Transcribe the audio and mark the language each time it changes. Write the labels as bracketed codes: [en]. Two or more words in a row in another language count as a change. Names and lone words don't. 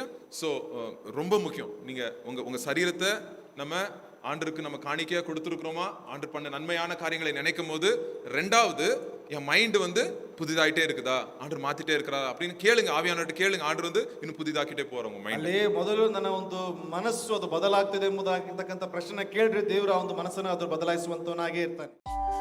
[ta] ஸோ ரொம்ப முக்கியம், நீங்க உங்க சரீரத்தை நம்ம ஆண்டருக்கு நம்ம காணிக்கையா கொடுத்துருக்கிறோமா, ஆண்டர் பண்ண நன்மையான காரியங்களை நினைக்கும் போது, ரெண்டாவது என் மைண்ட் வந்து புதிதாயிட்டே இருக்குதா, ஆண்டர் மாத்திட்டே இருக்கிறா அப்படின்னு கேளுங்க, ஆவியானவர்கிட்ட கேளுங்க. ஆண்டர் வந்து இன்னும் புதிதாக்கிட்டே போறவங்க மைண்ட். [kn] ಅಲ್ಲಿ ಮೊದಲು ನನ್ನ ಒಂದು ಮನಸ್ಸು ಅದು ಬದಲಾಗ್ತದೆ ಎಂಬುದಾಗಿರ್ತಕ್ಕಂಥ ಪ್ರಶ್ನೆ ಕೇಳ್ರಿ, ದೇವರ ಒಂದು ಮನಸ್ಸನ್ನು ಅದು ಬದಲಾಯಿಸುವಂತವನಾಗೇ ಇರ್ತಾನೆ.